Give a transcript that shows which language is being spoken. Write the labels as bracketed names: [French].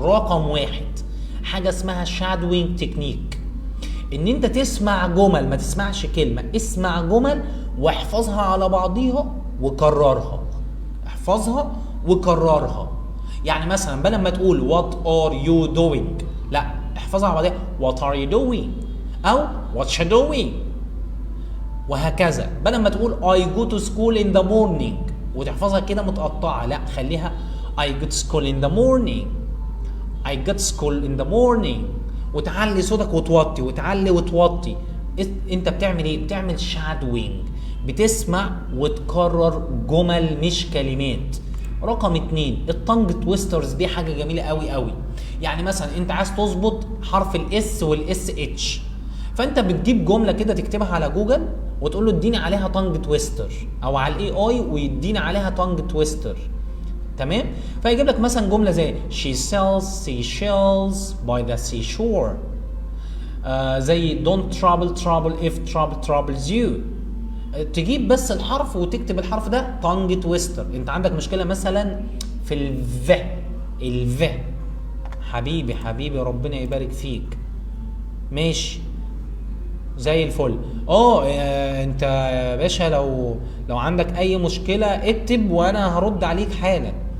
[Arabic] رقم 1 حاجه اسمها shadowing تكنيك، ان انت تسمع جمل، ما تسمعش كلمه، اسمع جمل واحفظها على بعضيها وكررها، احفظها وكررها. يعني مثلا بدل ما تقول [English] what are you doing، [Arabic] لا احفظها على بعضيها what are you doing او [English] what you doing، [Arabic] وهكذا. بدل ما تقول [English] I go to school in the morning [Arabic] وتحفظها كده متقطعه، لا خليها I go to school in the morning، I go to school in the morning، وتعلي صوتك وتوطي وتعلي وتوطي. انت بتعمل ايه؟ بتعمل شادوينج، بتسمع وتكرر جمل مش كلمات. رقم 2 التانج تويسترز، دي حاجه جميله قوي قوي. يعني مثلا انت عايز تظبط حرف الاس والاس اتش، فانت بتجيب جمله كده تكتبها على جوجل وتقول له اديني عليها تانج تويستر، او على الاي اي ويديني عليها تانج تويستر، تمام. فيجيب لك مثلا جمله زي [English] she sells seashells by the seashore، [Arabic] زي [English] don't trouble if trouble troubles you. [Arabic] تجيب بس الحرف وتكتب الحرف ده تانج تويستر. انت عندك مشكله مثلا في الف حبيبي ربنا يبارك فيك، ماشي زي الفل. انت يا باشا لو عندك اي مشكله اكتب وانا هرد عليك حالا.